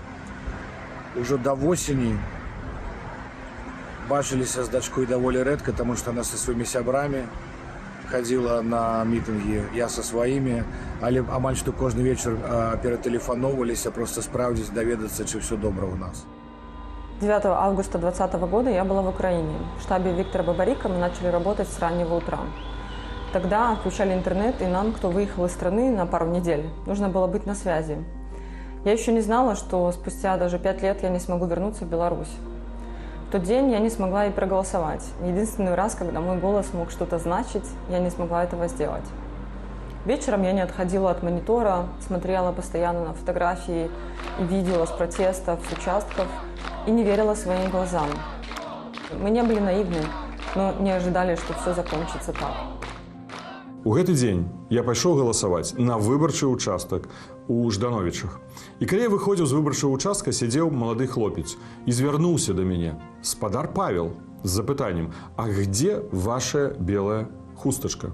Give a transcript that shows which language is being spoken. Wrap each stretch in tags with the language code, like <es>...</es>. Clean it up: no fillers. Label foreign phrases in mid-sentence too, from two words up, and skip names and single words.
<be>Ужо да восені бачыліся з дачкой даволі рэдка, таму што она са сваімі сябрамі хадзіла на мітынгі, я са сваімі, але амаль што кожны вечар ператэлефаноўваліся, проста спраўдзіць, даведацца, ці ўсё добра ў нас.</be> <ru>9 августа 2020 года я была в Украине. В штабе Виктора Бабарика мы начали работать с раннего утра. Тогда отключали интернет, и нам, кто выехал из страны на пару недель, нужно было быть на связи. Я еще не знала, что спустя даже 5 лет я не смогу вернуться в Беларусь. В тот день я не смогла и проголосовать. Единственный раз, когда мой голос мог что-то значить, я не смогла этого сделать. Вечером я не отходила от монитора, смотрела постоянно на фотографии и видео с протестов, с участков, и не верила своим глазам. Мы не были наивны, но не ожидали, что все закончится так.</ru> <be>У гэты дзень я пайшоў галасаваць на выбарчы участак у Ждановічах. І калі я выходзіў з выбарчага участка, сядзеў малады хлопец і звярнуўся да мяне. Спадар Павел з запытаннем:</be> <ru>«А где ваша</ru> <be>белая хустачка?»</be>